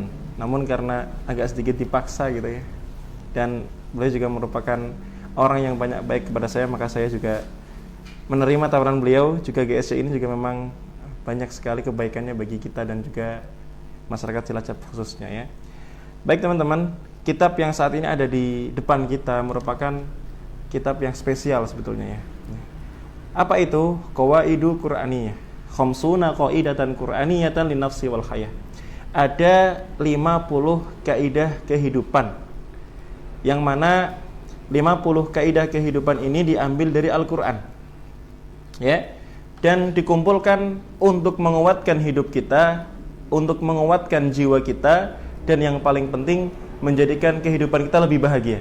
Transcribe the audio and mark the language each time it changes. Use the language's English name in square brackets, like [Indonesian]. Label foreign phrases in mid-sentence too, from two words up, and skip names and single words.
[Indonesian] Namun karena agak sedikit dipaksa gitu ya, dan beliau juga merupakan orang yang banyak baik kepada saya, maka saya juga menerima tawaran beliau. Juga GSC ini juga memang banyak sekali kebaikannya bagi kita dan juga masyarakat Cilacap khususnya ya. Baik teman-teman, kitab yang saat ini ada di depan kita merupakan kitab yang spesial sebetulnya ya. Apa itu? [Arabic] قواعد قرآنية، خمسون قاعدة قرآنية للنفس والحياة. [Indonesian] Ada 50 kaidah kehidupan, yang mana 50 kaidah kehidupan ini diambil dari Al-Qur'an ya, dan dikumpulkan untuk menguatkan hidup kita, untuk menguatkan jiwa kita, dan yang paling penting menjadikan kehidupan kita lebih bahagia.